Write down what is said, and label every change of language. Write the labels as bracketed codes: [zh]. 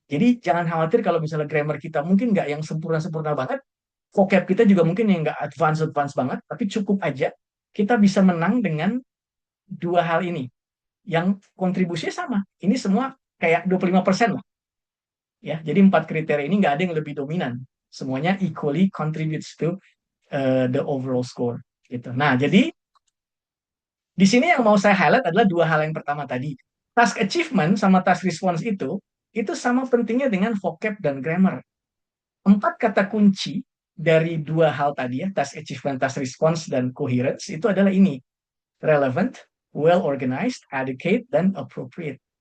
[id] Jadi jangan khawatir kalau misalnya grammar kita mungkin nggak yang sempurna-sempurna banget. Vocab kita juga mungkin yang nggak advance banget. Tapi cukup aja kita bisa menang dengan dua hal ini. Yang kontribusinya sama. Ini semua kayak 25% lah. Ya, jadi 4 kriteria ini nggak ada yang lebih dominan. Semuanya [en] equally contributes to the overall score. [id] Gitu. Nah, jadi di sini yang mau saya highlight adalah dua hal yang pertama tadi. Task achievement sama task response itu sama pentingnya dengan vocab dan grammar. 4 kata kunci dari dua hal tadi ya, task achievement, task response, dan coherence itu adalah ini. Relevant, well organized, adequate, dan appropriate.